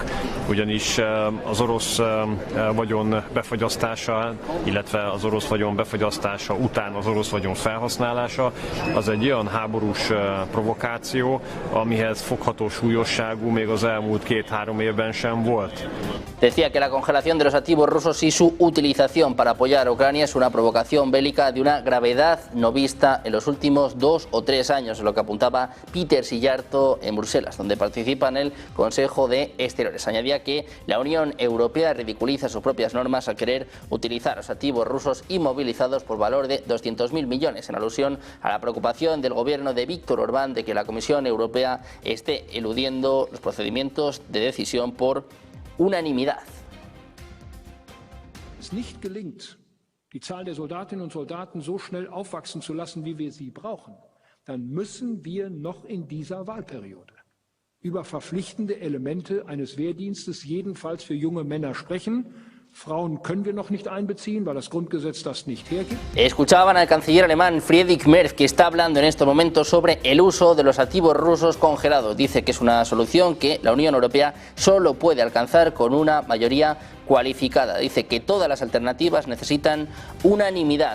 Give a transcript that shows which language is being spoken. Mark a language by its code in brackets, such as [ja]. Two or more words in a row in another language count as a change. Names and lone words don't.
[hu] Ugyanis az orosz vagyon befagyasztása, illetve az orosz vagyon befagyasztása után az orosz vagyon felhasználása az egy olyan háborús provokáció, amihez fogható súlyosságú még az elmúlt 2-3 évben sem volt. [es] Decía que la congelación de los activos rusos y su utilización para apoyar a Ucrania es una provocación bélica de una gravedad no vista en los últimos 2 o 3 años, es lo que apuntaba Peter Szijjártó en Bruselas, donde participa en el Consejo de Exteriores. Añadía que la Unión Europea ridiculiza sus propias normas al querer utilizar los activos rusos inmovilizados por valor de 200.000 millones, en alusión a la preocupación del gobierno de Víctor Orbán de que la Comisión Europea esté eludiendo los procedimientos de decisión por unanimidad. [de] Es nicht gelingt, die Zahl der Soldatinnen und Soldaten so schnell aufwachsen zu lassen, wie wir sie brauchen, dann müssen wir noch in dieser Wahlperiode über verpflichtende Elemente eines Wehrdienstes jedenfalls für junge Männer sprechen. Frauen können wir noch nicht einbeziehen, weil das Grundgesetz das nicht hergibt. [es] Escuchaban al canciller alemán Friedrich Merz, que está hablando en estos momentos sobre el uso de los activos rusos congelados. Dice que es una solución que la Unión Europea solo puede alcanzar con una mayoría cualificada. Dice que todas las alternativas necesitan unanimidad.